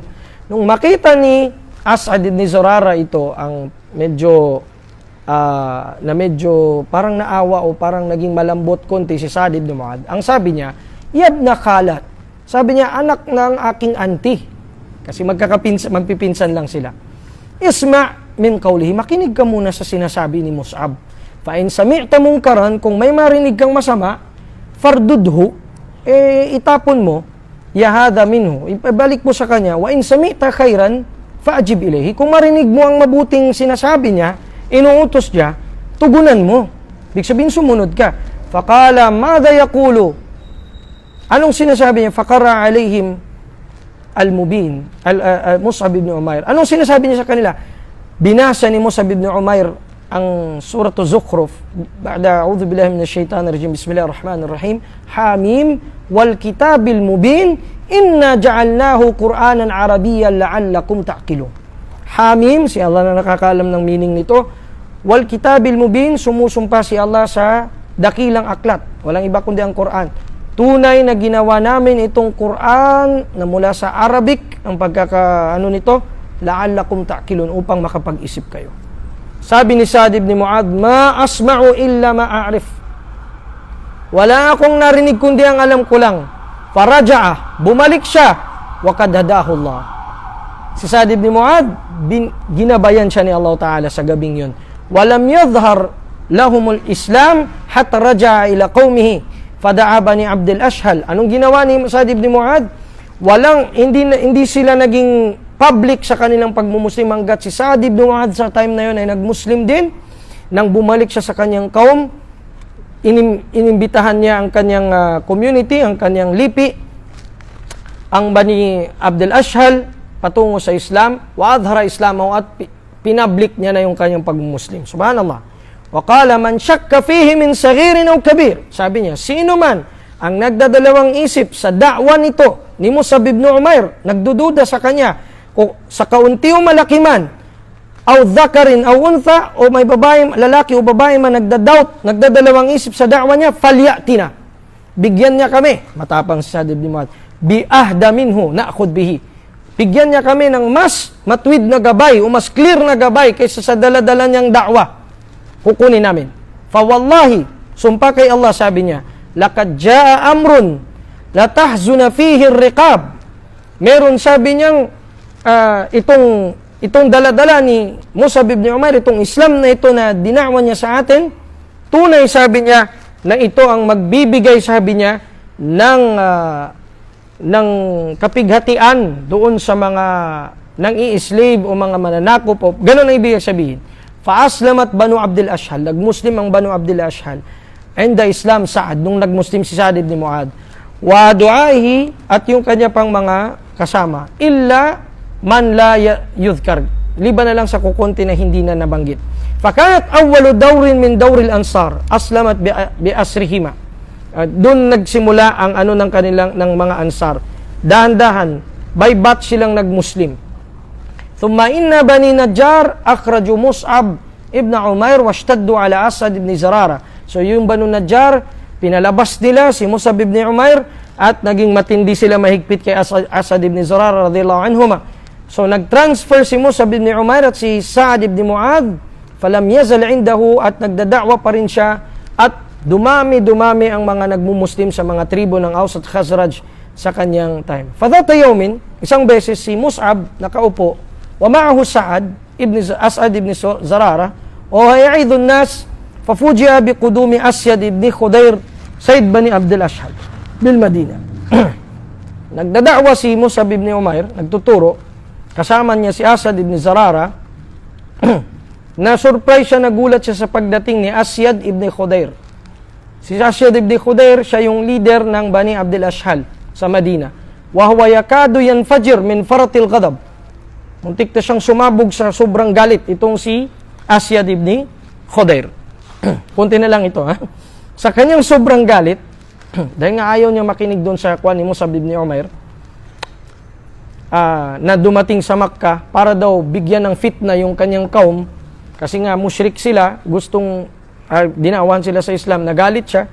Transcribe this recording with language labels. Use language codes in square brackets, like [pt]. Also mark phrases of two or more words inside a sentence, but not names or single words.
[tl] Nung makita ni As'ad ibn Zurara ito, ang medyo parang naawa o parang naging malambot konti si Sa'd ibn Mu'adh. Ang sabi niya, [ar] يا ابن خالة. [tl] Sabi niya, anak ng aking auntie. Kasi magpipinsan lang sila. [ar] اسمع من قوله, [tl] makinig ka muna sa sinasabi ni Mus'ab. [ar] فإن سمعت منكرا, [tl] kung may marinig kang masama, fardudhu, itapon mo, [ar] يهدى منه, [tl] ibalik mo sa kanya. [ar] وإن سمعت خيرا فأجب إليه. [tl] Kung marinig mo ang mabuting sinasabi niya, inuutos niya, tugunan mo. Ibig sabihin, sumunod ka. [ar] فقال ماذا يقول? [tl] Anong sinasabi niya? [ar] فقرأ عليهم المبين, Mus'ab ibn Umair. [tl] Anong sinasabi niya sa kanila? Binasa ni Mus'ab ibn Umair ang suratu Zukhruf. [ar] بعد أعوذ بالله من الشيطان الرجيم بسم الله الرحمن الرحيم. حم والكتاب المبين إنا جعلناه قرآنا عربيا لعلكم تعقلون. [tl] Hamim, si Allah na nakakaalam ng meaning nito. [ar] والكتاب المبين, [tl] sumusumpa si Allah sa dakilang aklat. Walang iba kundi ang Quran. Tunay na ginawa namin itong Quran na mula sa Arabic, ang nito, [ar] لعلكم تعقلون, [tl] upang makapag-isip kayo. Sabi ni Sa'd ibn Mu'adh, [ar] ما أسمع إلا ما أعرف. [tl] Wala akong narinig kundi ang alam ko lang. Faraja'a, bumalik siya, [ar] وقد هداه الله. [tl] Si Sa'd ibn Mu'adh, ginabayan siya ni Allah Ta'ala sa gabing yun. [ar] ولم يظهر لهم الإسلام حتى رجع إلى قومه. فدعا بني عبد الأشهل. [tl] Anong ginawa ni Sa'd ibn Mu'adh? Hindi sila naging public sa kanilang pagmumuslim, hanggat si Sa'd ibn Mu'adh sa time na yun ay nagmuslim din. Nang bumalik siya sa kanyang kaum, inimbitahan niya ang kanyang community, ang kanyang lipi, ang bani Abdul Ashhal, patungo sa Islam, [ar] وأظهر إسلامه, [tl] at pinablik niya na yung kanyang pagmumuslim. Subhanallah. [ar] وقال من شك فيه من صغير أو كبير. [tl] Sabi niya, sino man ang nagdadalawang isip sa da'wa nito ni Mus'ab ibn Umair, nagdududa sa kanya, o sa kaunti o malaki man, [ar] أو ذكر أو أنثى, [tl] o may babae, lalaki o babae man nagdadoubt, nagdadalawang isip sa da'wa niya, falyatina, bigyan niya kami, matapang si Sa'd ibn Mu'adh, [ar] بأهدى منه نأخذ به, [tl] bigyan niya kami ng mas matwid na gabay o mas clear na gabay kaysa sa daladala niyang da'wa, kukunin namin. [ar] فوالله, [tl] sumpa kay Allah, sabi niya, [ar] لقد جاء أمر لا تحزن فيه الرقاب. [tl] Meron, sabi niyang, itong daladala ni Mus'ab ibn Umair, itong Islam na ito na dinawa niya sa atin, tunay, sabi niya, na ito ang magbibigay, sabi niya, ng kapighatian doon sa mga nang i-slave o mga mananakop o ganun ang ibig sabihin. Fa-aslamat Banu Abdul Ashhal, nagmuslim ang Banu Abdul Ashhal. And the Islam Sa'ad, nung nagmuslim si Sa'ad ibn Mu'adh. [ar] ودعائه, [tl] at yung kanya pang mga kasama. [ar] إلا من لا يذكر. [tl] Liban na lang sa kukunti na hindi na nabanggit. [ar] فكانت أول دور من دور الأنصار أسلمت بأسرهما. [tl] Doon nagsimula ang ano ng kanilang ng mga ansar. Dahan-dahan, [en] by batch [tl] silang nagmuslim. [ar] ثم إن بني النجار أخرجوا مصعب بن عمير واشتدوا على أسعد بن زرارة. [tl] So yung Banu Najjar, pinalabas nila si Mus'ab ibn Umair at naging matindi sila mahigpit kay Asad ibn Zarara [ar] رضي الله عنهما. [tl] So nag-transfer si Mus'ab ibn Umair at si Sa'ad ibn Mu'adh, [ar] فلم يزل عنده, [tl] at nagdada'wa pa rin siya, at dumami ang mga nagmumuslim sa mga tribo ng Aus at Khazraj sa kanyang time. [ar] فذات يوم, [tl] isang beses si Mus'ab nakaupo, [ar] ومعه أسعد بن زرارة وهو يعظ الناس ففوجئ بقدوم أسيد بن حضير سيد بني عبد الأشهل بالمدينة. [tl] Nagdada'wa si Mus'ab ibn Umair, nagtuturo, kasama niya si Asad ibn Zarara, na surprise siya, nagulat siya sa pagdating ni Asyad ibn Khudair. Si Asyad ibn Khudair, siya yung leader ng Bani Abdul Ashhal sa Madina. [ar] وهو يكاد ينفجر من فرط الغضب. [tl] Muntik na siyang sumabog sa sobrang galit itong si Asyad ibn Khudair. Punti na lang ito, ha? Sa kanyang sobrang galit, dahil nga ayaw niya makinig doon sa kwan ni Mus'ab ibn Umair, na dumating sa Makkah para daw bigyan ng fitna yung kanyang kaum, kasi nga musyrik sila, gustong dinawan sila sa Islam, nagalit siya.